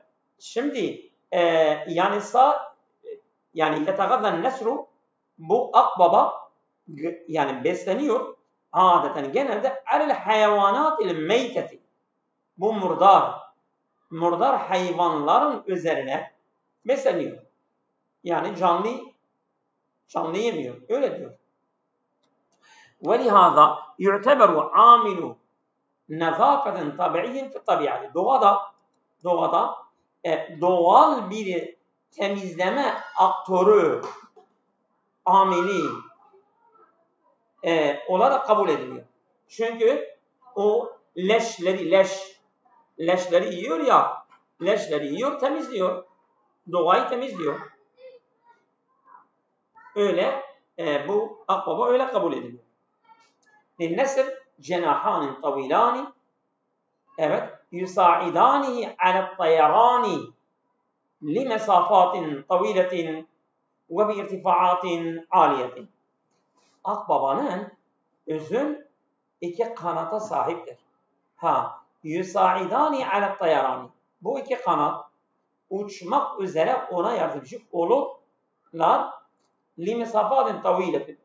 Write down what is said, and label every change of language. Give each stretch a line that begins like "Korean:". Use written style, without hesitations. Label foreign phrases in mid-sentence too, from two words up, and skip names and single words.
Turkish: Şimdi yani
Arabic: يتغذى النسر,
Turkish: bu akbaba yani besleniyor adeten genelde
Arabic: على الحيوانات الميتة.
Turkish: Bu murdar hayvanların üzerine besleniyor. Yani canlı yemiyor. Öyle diyor.
Arabic: وَلِهَذَا يُعْتَبَرُ عَامِلُ نَظَافَةٍ طَبِعِيٍّ فِي الطَّبِيعَةِ.
Turkish: Doğada doğal bir temizleme aktörü, amili olarak kabul ediliyor. Çünkü o leşleri yiyor ya, leşleri yiyor, temizliyor. Doğayı temizliyor. Öyle bu akbaba öyle kabul ediliyor.
Arabic: النسر جناحان طويلان, evet, يساعدانه على الطيران. لمسافات طويلة وبارتفاعات عالية.
Turkish: Akbabanın uzun iki kanata sahiptir.
Arabic: يساعدان على الطيران.
Turkish: Bu iki kanat uçmak üzere ona yardımcı olurlar.
Arabic: لمسافات طويلة.